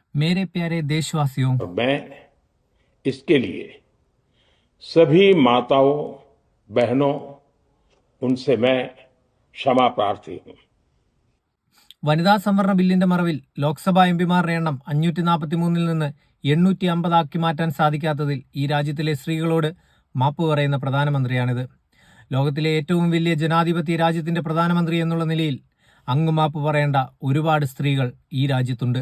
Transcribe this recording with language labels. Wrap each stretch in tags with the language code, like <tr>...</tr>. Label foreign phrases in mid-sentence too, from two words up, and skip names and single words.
<hi>मेरे प्यारे देशवासियों, और मैं इसके लिए सभी माताओं बहनों उनसे मैं क्षमा प्रार्थी हूं।</hi> <ml>വനിതാ സംവരണ ബില്ലിന്റെ മറവിൽ ലോക്സഭാ എംപിമാരുടെ എണ്ണം 543 നിന്ന് 850 ആക്കി മാറ്റാൻ സാധിക്കാത്തതിൽ ഈ രാജ്യത്തിലെ സ്ത്രീകളോട് മാപ്പ് പറയുന്ന പ്രധാനമന്ത്രിയാണിത്. ലോകത്തിലെ ഏറ്റവും വലിയ ജനാധിപത്യ രാജ്യത്തിന്റെ പ്രധാനമന്ത്രി എന്നുള്ള നിലയിൽ അങ്ങ് മാപ്പ് പറയേണ്ട ഒരുപാട് സ്ത്രീകൾ ഈ രാജ്യത്തുണ്ട്.</ml>